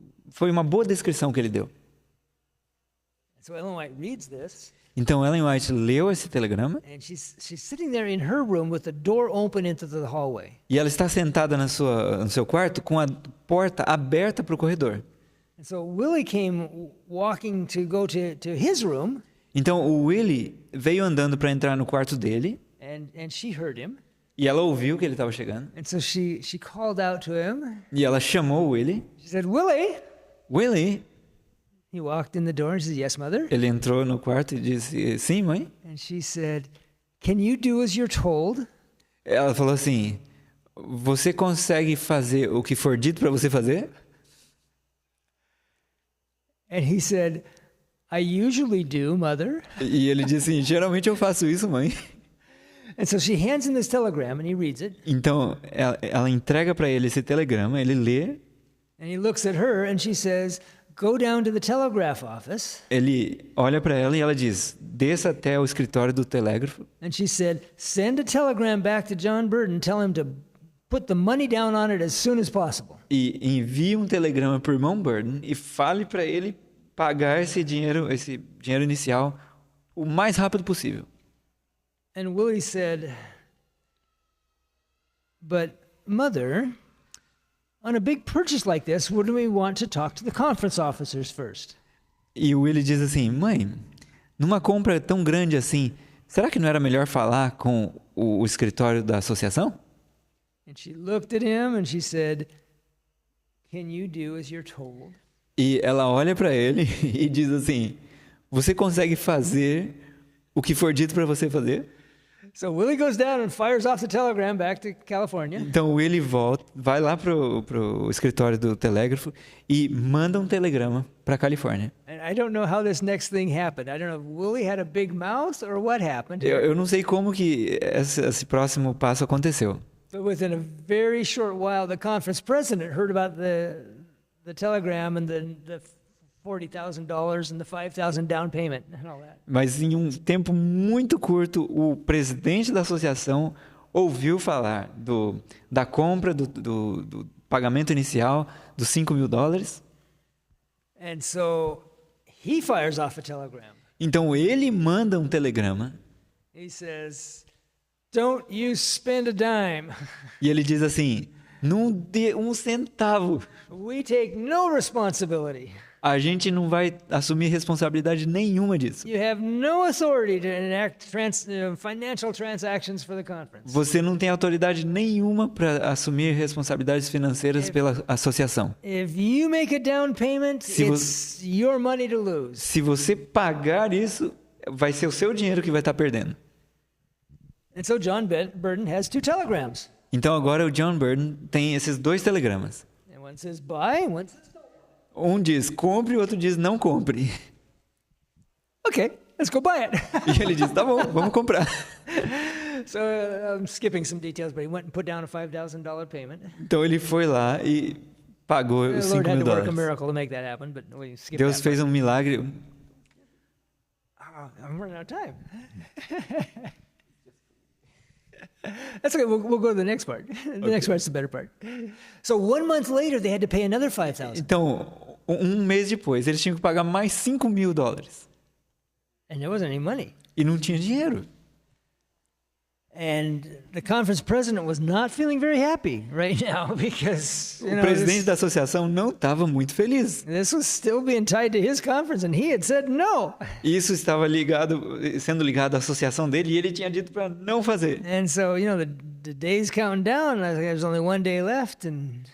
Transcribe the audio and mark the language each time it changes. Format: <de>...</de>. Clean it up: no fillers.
<pt>Foi uma boa descrição que ele deu.</pt> <en>So Ellen White reads this.</en> <pt>Então, Ellen White leu esse telegrama.</pt> <en>And she's sitting there in her room with the door open into the hallway.</en> <pt>E ela está sentada no seu quarto com a porta aberta para o corredor.</pt> <en>And so Willie came walking to go to his room.</en> <pt>Então o Willie veio andando para entrar no quarto dele.</pt> <en>And she heard him.</en> <pt>E ela ouviu que ele estava chegando.</pt> <en>And so she called out to him.</en> <pt>E ela chamou o Willie.</pt> <en>She said, "Willie."</en> <pt>Willie.</pt> <en>He walked in the door and said, "Yes, mother."</en> <pt>Ele entrou no quarto e disse, sim, mãe.</pt> <en>And she said, "Can you do as you're told?"</en> <pt>Ela falou assim, você consegue fazer o que for dito para você fazer?</pt> <en>And he said, "I usually do, mother."</en> <pt>E ele disse assim, geralmente eu faço isso, mãe.</pt> <en>And so she hands him this telegram and he reads it.</en> <pt>Então ela entrega para ele esse telegrama, ele lê.</pt> <en>And he looks at her and she says, "Go down to the telegraph office."</en> <pt>Ele olha para ela e ela diz, desça até o escritório do telégrafo.</pt> <en>And she said, "Send a telegram back to John Burden, tell him to put the money down on it as soon as possible."</en> <pt>E envie um telegrama para o irmão Burden e fale para ele pagar esse dinheiro inicial o mais rápido possível.</pt> <en>And Willie said, "But mother, on a big purchase like this, wouldn't we want to talk to the conference officers first?"</en> <pt>E o Willie diz assim, mãe, numa compra tão grande assim, será que não era melhor falar com o escritório da associação?</pt> <en>And she looked at him and she said, "Can you do as you're told?"</en> <pt>E ela olha para ele e diz assim, você consegue fazer o que for dito para você fazer?</pt> <en>So Willie goes down and fires off the telegram back to California.</en> <pt>Então o Willie vai lá pro escritório do telégrafo e manda um telegrama para a Califórnia.</pt> <en>And I don't know how this next thing happened. I don't know if Willie had a big mouth or what happened.</en> <pt>Eu não sei como que esse próximo passo aconteceu.</pt> <en>But within a very short while, the conference president heard about the telegram and the $40,000 and the $5,000 down payment and all that.</en> <pt>Mas em um tempo muito curto, o presidente da associação ouviu falar da compra, do pagamento inicial dos $5 mil.</pt> <en>And so he fires off a telegram.</en> <pt>Então ele manda um telegrama.</pt> <en>He says, "Don't you spend a dime.</en> <pt>E ele diz assim, não dê um centavo.</pt> <en>We take no responsibility.</en> <pt>A gente não vai assumir responsabilidade nenhuma disso.</pt> <en>You have no authority to enact financial transactions for the conference.</en> <pt>Você não tem autoridade nenhuma para assumir responsabilidades financeiras pela associação.</pt> <en>If you make a down payment, it's your money to lose."</en> <pt>Se você pagar isso, vai ser o seu dinheiro que vai estar perdendo.</pt> <en>And so John Burden has two telegrams.</en> <pt>Então agora o John Burden tem esses dois telegramas.</pt> <en>And one says buy, and one says don't.</en> <pt>Um diz compre, o outro diz não compre.</pt> <en>Okay, let's go buy it.</en> <pt>E ele diz, tá bom, vamos comprar.</pt> <en>So I'm skipping some details, but he went and put down a $5,000 payment.</en> <pt>Então ele foi lá e pagou os</pt> <en>The Lord</en> <pt>$5</pt> <en>had to work a</en> <pt>mil.</pt> <en>miracle to make that happen, but we skipped</en> <pt>Deus</pt> <en>that</en> <pt>fez um milagre.</pt> <en>part. I'm running out of time. That's okay. We'll go to the next part. The next part's the better part. So 1 month later, they had to pay another $5,000.</en> <pt>Então, um mês depois, eles tinham que pagar mais $5 mil.</pt> <en>And there wasn't any money.</en> <pt>E não tinha dinheiro.</pt> <en>And the conference president was not feeling very happy right now because</en> <pt>O presidente da associação não estava muito feliz.</pt> <en>this was still being tied to his conference, and he had said no.</en> <pt>Isso estava sendo ligado à associação dele e ele tinha dito para não fazer.</pt> <en>And so, the days counting down. There's only one day left, and</en>